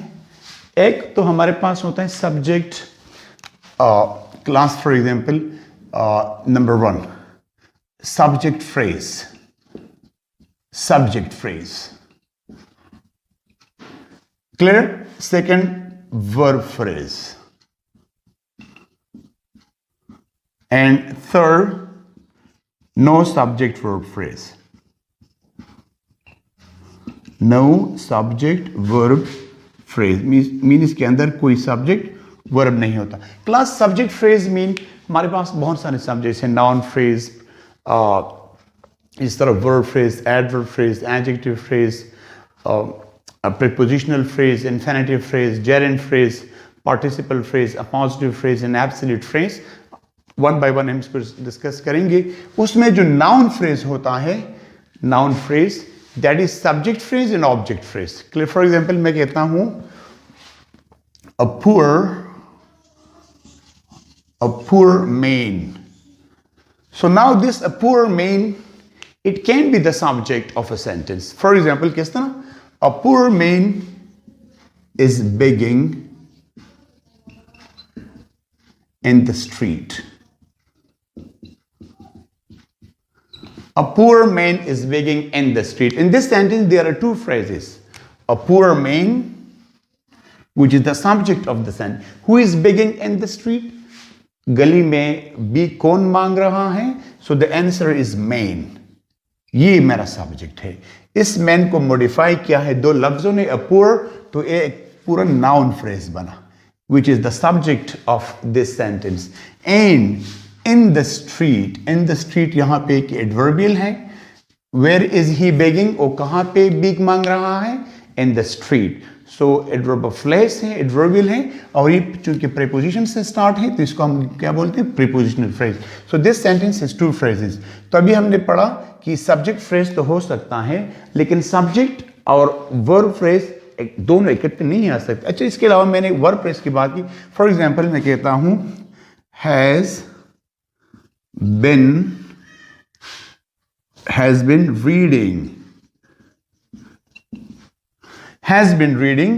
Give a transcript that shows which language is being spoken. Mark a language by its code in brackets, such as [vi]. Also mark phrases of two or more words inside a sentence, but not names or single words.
[hi] एक तो हमारे पास होता है [en] subject class. for example number 1 subject phrase. clear? second verb phrase, and third no subject verb phrase. No subject verb phrase means [hi] के अंदर कोई [en] subject verb [hi] नहीं होता. [en] class subject phrase mean [hi] हमारे पास बहुत सारे subjects हैं. [en] noun phrase, [hi] इस तरह [en] verb phrase, adverb phrase, adjective phrase, prepositional phrase, infinitive phrase, gerund phrase, participle phrase, appositive phrase and absolute phrase. one by one [hi] हम इसको डिस्कस करेंगे. उसमें जो [en] noun phrase [hi] होता है, [en] noun phrase that is subject phrase and object phrase. clear? for example [hi] मैं कहता हूं [en] a poor man. so now this a poor man, it can be the subject of a sentence. for example [hi] किस तरह? [en] a poor man is begging in the street. A poor man is begging in the street. In this sentence, there are 2 phrases. A poor man, which is the subject of the sentence. Who is begging in the street? [hi] गली में भी कौन मांग रहा है? [en] So the answer is man. [hi] ये मेरा सब्जेक्ट है. इस man को मॉडिफाई किया है 2 लफ्जों ने. [en] A poor [hi] तो एक पूरा [en] noun phrase [hi] बना, [en] which is the subject of this sentence. And in the street [hi] यहां पे एक adverbial है. [en] Where is he begging? [hi] वो कहां पे भीख मांग रहा है? [en] In the street. So adverb of place [hi] है, adverbial है, और ये चूंकि preposition से start है तो इसको हम क्या बोलते हैं? [en] Prepositional phrase. So this sentence has 2 phrases. [hi] तो अभी हमने पढ़ा कि [en] subject phrase [hi] तो हो सकता है, लेकिन subject और [en] verb phrase [hi] दोनों इकट्ठे नहीं आ सकते. अच्छा, इसके अलावा मैंने [en] verb phrase [hi] की बात की. [en] for example [hi] मैं कहता हूं [en] has been reading.